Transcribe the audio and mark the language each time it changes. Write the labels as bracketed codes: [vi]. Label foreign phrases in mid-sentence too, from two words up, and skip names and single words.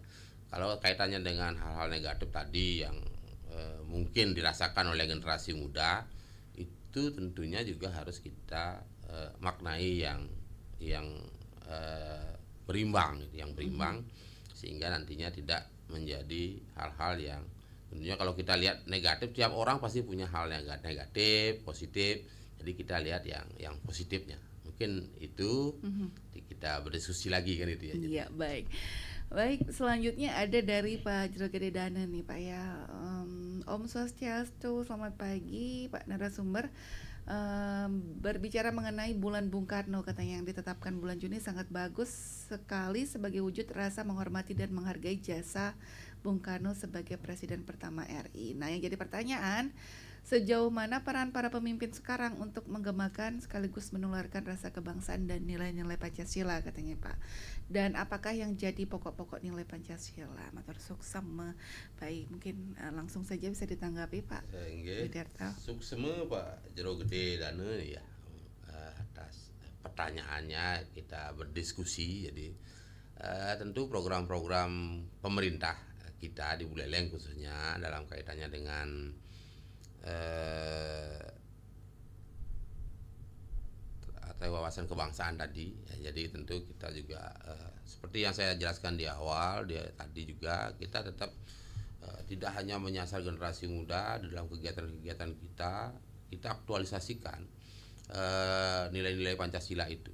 [id] Kalau kaitannya dengan hal-hal negatif tadi yang mungkin dirasakan oleh generasi muda, itu tentunya juga harus kita maknai yang berimbang, sehingga nantinya tidak menjadi hal-hal yang tentunya kalau kita lihat negatif, tiap orang pasti punya hal yang negatif, positif. Jadi kita lihat yang positifnya. Mungkin itu kita berdiskusi lagi kan itu ya. Iya, baik, selanjutnya ada dari Pak Jero Gede Dana nih Pak ya. [ban] Om Swastiastu, [id] selamat pagi Pak narasumber. Berbicara mengenai bulan Bung Karno, katanya yang ditetapkan bulan Juni sangat bagus sekali sebagai wujud rasa menghormati dan menghargai jasa Bung Karno sebagai Presiden pertama RI. Nah, yang jadi pertanyaan, sejauh mana peran para pemimpin sekarang untuk menggemakan sekaligus menularkan rasa kebangsaan dan nilai-nilai Pancasila, katanya Pak. Dan apakah yang jadi pokok-pokok nilai Pancasila? [ban] Matur suksema. [id] Baik, mungkin langsung saja bisa ditanggapi Pak Widarto. Suksema Pak Jero Gede Dana ya, atas pertanyaannya kita berdiskusi. Jadi tentu program-program pemerintah kita di Buleleng khususnya dalam kaitannya dengan atau wawasan kebangsaan tadi ya, jadi tentu kita juga seperti yang saya jelaskan di awal tadi juga kita tetap tidak hanya menyasar generasi muda dalam kegiatan-kegiatan kita aktualisasikan nilai-nilai Pancasila itu.